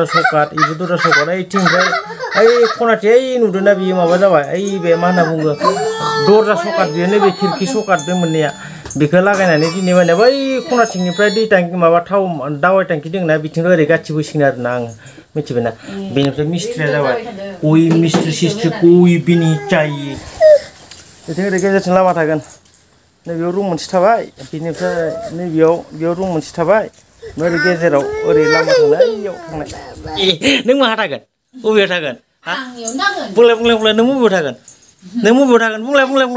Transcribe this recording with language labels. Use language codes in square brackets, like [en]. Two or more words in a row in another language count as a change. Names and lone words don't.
[brx] सकाट इबो दरजा सकाट ओइथिंफ्राय ओइ खनाथिं ओइ नुदोंना बियो माबा जाबाय ओइ बे मा होनना बुङो दरजा सकाट बियो नैबे खिरखि सकाट बे मोननैया बेखौ लागायनानै दिनै माने बै खनाथिंनिफ्राय दै टांकि माबा थाव दावाइ टांकि दंना बिथिं ओरै गाथिबो सिगोन आरोना आं मिथिबायना बेनिफ्राय मिस्ट्रिया जाबाय [hi] कोई मिस्ट्रि सिस्ट्रि कोई भी नहीं चाहिए [brx] बिथिं ओरै गेजेरथिं लामा थागोन नैबेयाव रुम मोनसे थाबाय बिनिफ्राय नैबेयाव रुम मोनसे थाबाय ओरै गेजेराव ओरै लामा थांनाय इयाव थांनाय नों माहा थागोन बबेयाव थागोन बुंलाय नों बबेयाव थागोन बुंलाय